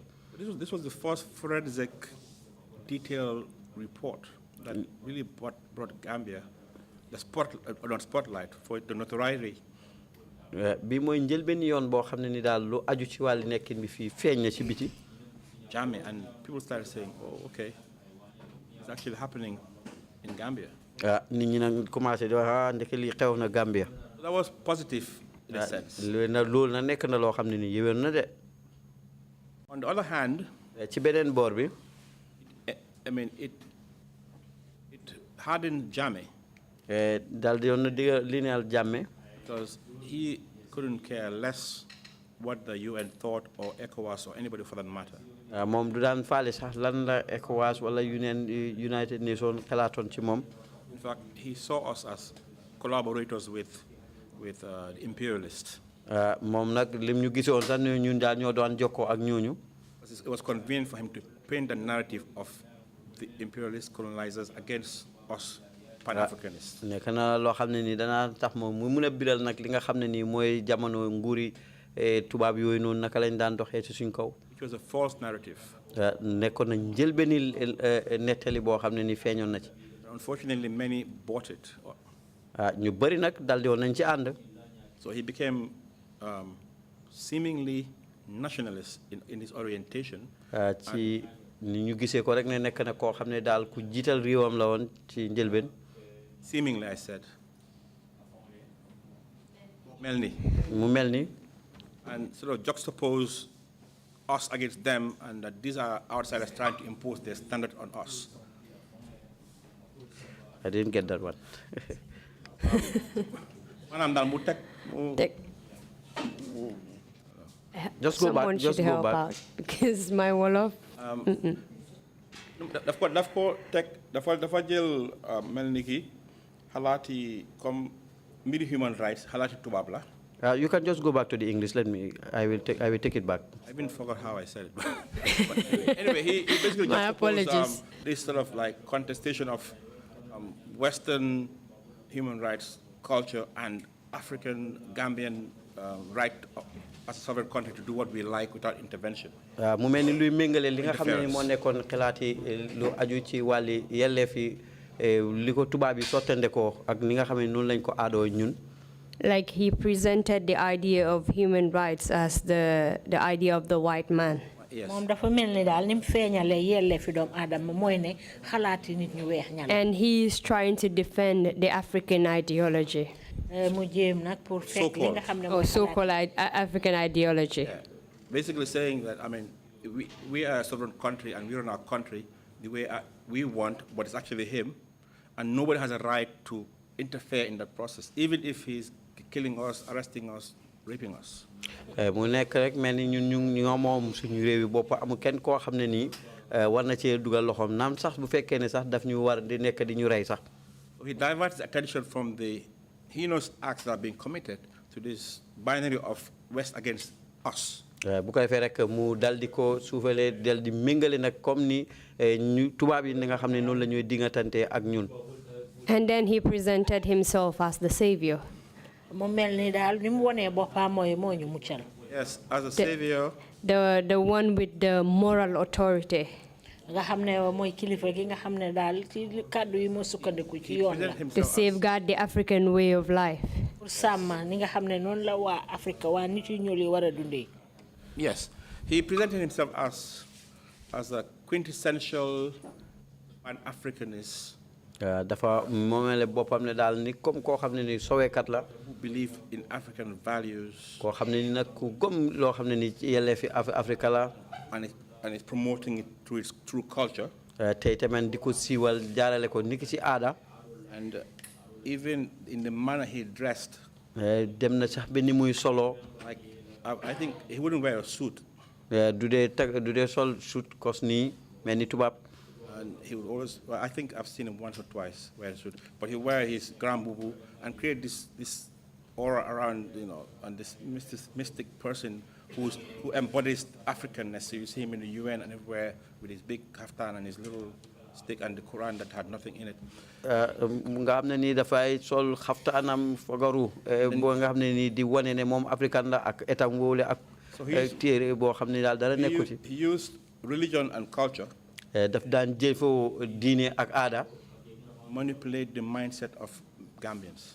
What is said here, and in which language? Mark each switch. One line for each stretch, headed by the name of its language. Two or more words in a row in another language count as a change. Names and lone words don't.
English: This was the first forensic detailed report that really brought Gambia the spotlight for the notoriety.
Wolof: bi mooy njëlbeen yoon boo xam ne ni daal lu aju ci wàllu nekkin bi fii feeñ na ci biti. Jammeh,
English: and people started saying, oh, okay, it's actually happening in Gambia.
Wolof: nit ñi nag commencé di wax ndeke lii xew na Gambia.
English: That was positive in a sense.
Wolof: loolu na nekk na loo xam ne ni yéwén na de.
English: On the other hand,
Wolof: ci beneen boor bi.
English: I mean, it hardened Jammeh.
Wolof: daal di yoon na digga lineal Jammeh.
English: Because he couldn't care less what the UN thought or ECOWAS or anybody for that matter.
Wolof: moom du daan faale sax lan la ECOWAS wala United Nations xalaatoon ci moom.
English: In fact, he saw us as collaborators with the imperialists.
Wolof: moom nag lim ñu gisoon sax ne ñun daal ñoo doon jokkoo ak ñooñu.
English: It was convenient for him to paint the narrative of the imperialist colonizers against us Pan-Africanists.
Wolof: nekk na loo xam ne nii danaa tax moom mu mun a biral nag li nga xam ne nii mooy jamono nguuri tubaab yooyu noonu naka lañ daan doxee ci suñ kaw.
English: It was a false narrative.
Wolof: nekkoon na njëlbeeni nettali boo xam ne nii feeñoon na ci.
English: Unfortunately, many bought it.
Wolof: ñu bëri nag daldi woon nañ ci ànd.
English: So he became seemingly nationalist in his orientation.
Wolof: ci ni ñu gisee ko rek ne nekk na koo xam ne daal ku jiital réewam la woon ci njëlbeen.
English: Seemingly, I said.
Wolof: Melni. Mu mel ni.
English: And sort of juxtapose us against them, and that these are outsiders trying to impose their standard on us. I didn't get that one. Just go back. Just go back. Out because my Wolof.
Wolof: dafa jël mel ni ki xalaati comme mbiri
English: human rights
Wolof: xalaati tubaab la.
English: You can just go back to the English. I will take it back. I even forgot how I said it. But anyway, he basically My just apologies. proposed this sort of like contestation of Western human rights culture and African Gambian right as a sovereign country to do what we like without intervention.
Wolof: Mu mel ni luy méngale li nga xam ne moo nekkoon xalaati lu aju ci wàlli yelleefi li ko tubaab yi sottande ko ak ni nga xam ne noonu lañ ko aadoo ñun.
English: Like he presented the idea of human rights as the idea of the white man. Yes. And he is trying to defend the African ideology. So-called African ideology. Yeah. Basically saying that, I mean, we are a sovereign country and we run our country the way we want, but it's actually him, and nobody has a right to interfere in that process, even if he's killing us, arresting us, raping us.
Wolof: Mu nekk rek mel ni ñun ñoo moom suñu réew yi bopp amul kenn koo xam ne nii war na cee dugal loxoom naam sax bu fekkee ne sax daf ñu war di nekk di ñu rey sax.
English: He diverts attention from the heinous acts that are being committed to this binary of West against us.
Wolof: Bu ko defee rek mu dal di ko suufalee dal di méngale nag comme ni ñu tubaab yi nga xam ne noonu la ñuy dingatante ak ñun.
English: And then he presented himself as the savior. Yes, as a savior. The one with the moral authority. To safeguard the African way of life. Yes, he presented himself as a quintessential Pan-Africanist.
Wolof: Dafa moomele boppam ne daal ni comme koo xam ne ni sowekat la.
English: Who believe in African values.
Wolof: Koo xam ne ni nag ku gëm loo xam ne ni yelleefi Afrika la.
English: And it's promoting it through its true culture.
Wolof: Tey tamit di ko siiwal jaarale ko niki ci aada.
English: And even in the manner he dressed.
Wolof: Dem na sax ba ni muy solo.
English: Like I think he wouldn't wear a suit.
Wolof: Du dee sol suit kos nii mel ni tubaab.
English: And he would always, well, I think I've seen him once or twice wear a suit, but he'll wear his grand bubu and create this aura around, you know, and this mystic person who embodies Africanness. So you see him in the UN and everywhere with his big kaftan and his little stick and the Quran that had nothing in it.
Wolof: Nga xam ne nii dafay sol xaftaanam fagaru boo nga xam ne nii di wane ne moom africain la ak etam wóole ak téere boo xam ne daal dara nekku ci.
English: He used religion and culture.
Wolof: Daf daan jëfoo diine ak aada.
English: Manipulate the mindset of Gambians.